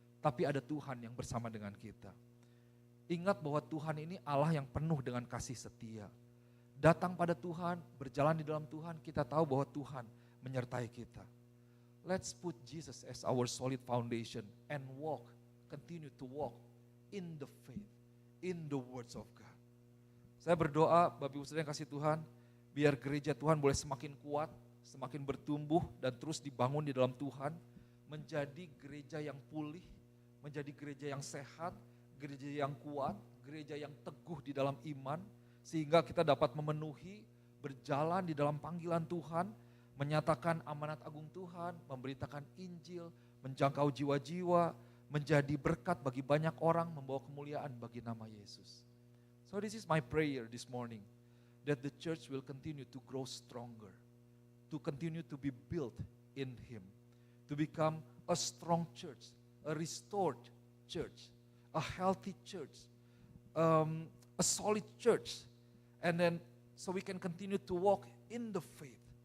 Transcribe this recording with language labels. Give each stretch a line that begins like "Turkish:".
Indonesian: Tapi ada Tuhan yang bersama dengan kita. Ingat bahwa Tuhan ini Allah yang penuh dengan kasih setia. Datang pada Tuhan, berjalan di dalam Tuhan, kita tahu bahwa Tuhan menyertai kita.
English: Let's put Jesus as our solid foundation and continue to walk in the faith, in the words of God.
Indonesian: Saya berdoa, Bapak Ibu Saudara yang kasih Tuhan, biar gereja Tuhan boleh semakin kuat, semakin bertumbuh dan terus dibangun di dalam Tuhan, menjadi gereja yang pulih, menjadi gereja yang sehat, gereja yang kuat, gereja yang teguh di dalam iman, sehingga kita dapat memenuhi, berjalan di dalam panggilan Tuhan, menyatakan amanat agung Tuhan, memberitakan Injil, menjangkau jiwa-jiwa, menjadi berkat bagi banyak orang, membawa kemuliaan bagi nama Yesus.
English: So this is my prayer this morning, that the church will continue to grow stronger, to continue to be built in Him, to become a strong church, a restored church, a healthy church, a solid church, and then so we can continue to walk in the faith.